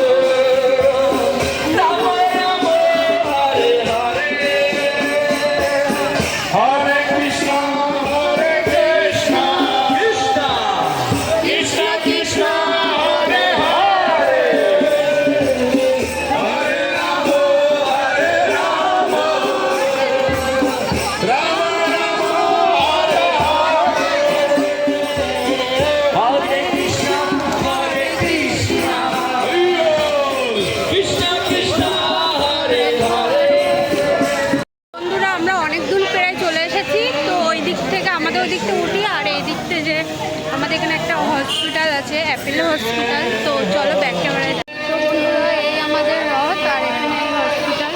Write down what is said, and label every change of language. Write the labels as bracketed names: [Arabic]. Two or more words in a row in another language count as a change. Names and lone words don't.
[Bangla] Rama Rama, Hare Hare, Hare Krishna, Hare Krishna, Krishna Krishna Krishna, Hare Hare, Hare Rama, Hare Rama, Rama Rama, Hare Hare, Hare Krishna, Hare Krishna, Krishna Krishna, Hare Hare. বন্ধুরা আমরা অনেক দূর প্রায় চলে এসেছি। তো ওই দিক থেকে আমাদের ওই দিকটা উঠি, আর এই দিক থেকে যে আমাদের এখানে একটা হসপিটাল আছে, অ্যাপেলো হসপিটাল। তো চলো [English] back camera. [Bangla] তো বন্ধুরা এই আমাদের রথ, আর এখানে হসপিটাল।